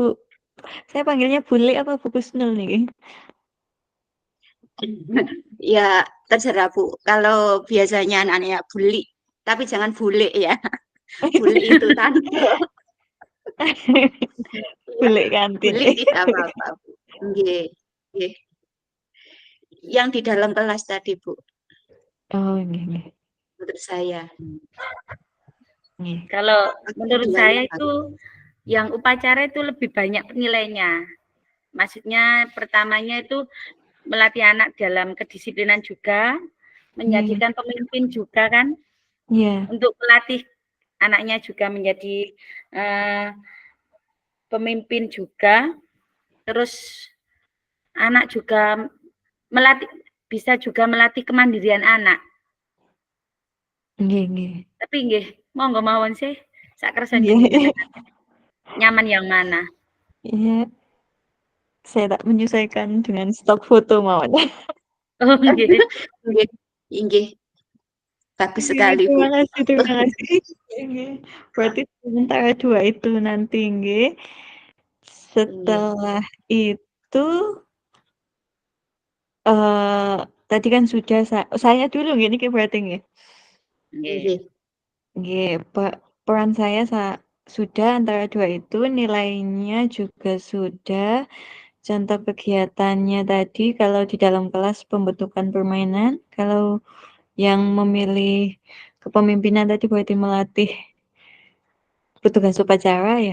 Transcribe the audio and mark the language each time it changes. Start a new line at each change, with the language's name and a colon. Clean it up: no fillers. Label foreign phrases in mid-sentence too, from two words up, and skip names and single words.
Indonesian: Saya panggilnya Bule apa Bu Kusnul nih? Ya terserah, Bu. Kalau biasanya anak-anaknya bully, tapi jangan bule ya. Bully itu tante. Ya, Bule kantin. bully tidak apa-apa,
Javanese: Bu. Nggih, nggih.
Indonesian: Yang di dalam kelas tadi, Bu, Oh, nggih. menurut saya. Nggih. Kalau menurut Keduanya saya bagus. itu yang upacara itu lebih banyak nilainya. Maksudnya pertamanya itu melatih anak dalam kedisiplinan juga, menjadikan pemimpin juga kan, Iya. untuk melatih anaknya juga menjadi pemimpin juga, terus anak juga bisa juga melatih kemandirian anak. Nggih.
Javanese: Tapi nggih, monggo mawon sih, sak kersa
Indonesian: Iya.
Javanese: jenengan.
Indonesian: Nyaman yang mana? Iya. Saya tak menyesuaikan dengan stok foto mawon. Oh nggih.
Javanese: Nggih, nggih.
Indonesian: Bagus Oke, sekali, Bu. terima kasih. Nggih. Berarti antara dua itu nanti nggih. Nggih, Setelah itu tadi kan sudah saya dulu
Javanese: nggih niki
Indonesian: berarti nggih. Nggih. nggih. Nggih, peran saya sudah antara dua itu, nilainya juga sudah, contoh kegiatannya tadi kalau di dalam kelas pembentukan permainan, kalau yang memilih kepemimpinan tadi berarti melatih petugas upacara ya.